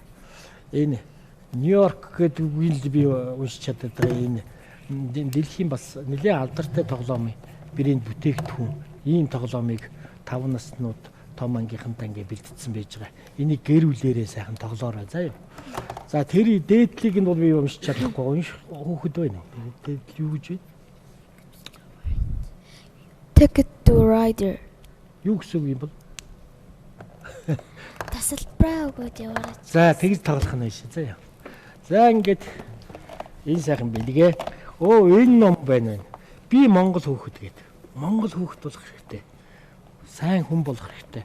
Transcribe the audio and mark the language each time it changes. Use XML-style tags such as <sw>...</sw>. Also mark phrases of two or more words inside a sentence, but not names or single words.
<mn>Энэ Нью-Йорк гэдэг үгийг би уншиж чаддаг энэ дэлхийн бас нэлээд алдартай тоглоомын брэнд бүтээгдэхүүн ийм тоглоомыг 5 наснууд том ангийнхантай ингээ бэлдсэн байж байгаа. Энийг гэрүүлээрээ сайхан тоглоорой заа юу. За тэр дээдлийг нь бол би уншиж чадахгүй хүүхэд байна. Дээдл юу гэж вэ? Ticket to Rider. Юу гэсэн үг юм бол? Тасалбараа өгөөд яваарай. За тэгж тоглох нь шүү заа юу. За ингээд энэ сайхан бэлгээ. Энэ ном байна. Би Монгол хүүхэд гэдэг. Монгол хүүхэд болох хэрэгтэй. Сайн хүн болох хэрэгтэй.</mn>